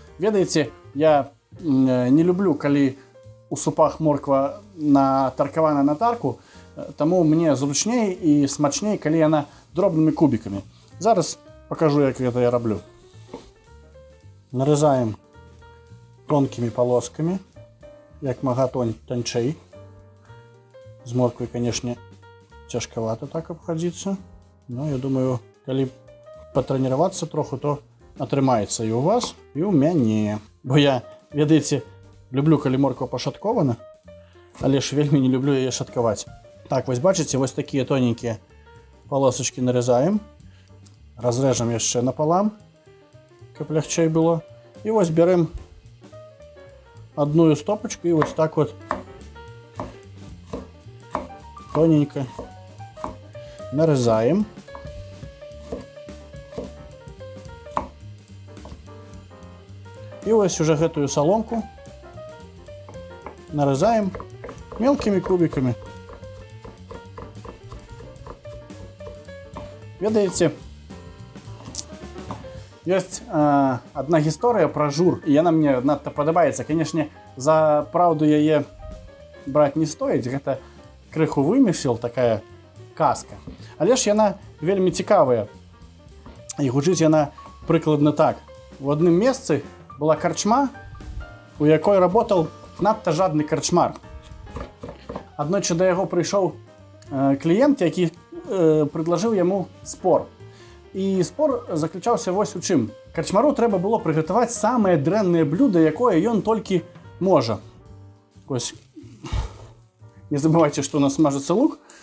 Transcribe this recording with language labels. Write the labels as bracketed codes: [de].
[uk] Ведаєте, я не люблю, коли у супах морква натаркована на тарку, тому мені зручніше і смачніше, коли вона дробними кубиками. Зараз покажу, як це я роблю. Нарізаємо тонкими полосками, як мага тончей. [ru] З морквой, конечно, тяжковато так обходиться. Но я думаю, коли потренироваться [be] троху, то атрымаецца і у вас, і у мяне. Бо я, ведаеце, люблю, коли морква пошаткована, але ж вельмі не люблю яе шатковать. [ru] Так, [be] вось бачите, вось [ru] такие тоненькие полосочки нарезаем. [be] Разрежем яшчэ напалам, каб лягчэй было. І вось берем одну стопочку [ru] и вот так вот тоненько нарезаем. И вот уже [be] гэтую соломку [ru] нарезаем мелкими кубиками. [be] Ведаеце, ёсць одна гісторыя пра жур, і яна мне надта падабаецца. Канешне, за праўду яе браць не стоіць, гэта крыху вымысел, такая казка. Але ж яна вельмі цікавая. І гучыць яна прыкладна так. У адным месцы была карчма, у якой работал надта жадны карчмар. Аднойчы да яго прыйшоў кліент, які предложыў яму спор. І спор заключаўся вось у чым. Карчмару трэба было прыгатаваць самае дрэннае блюда, якое ён толькі можа. Ось [ru] Не забывайте, что у нас смажится лук.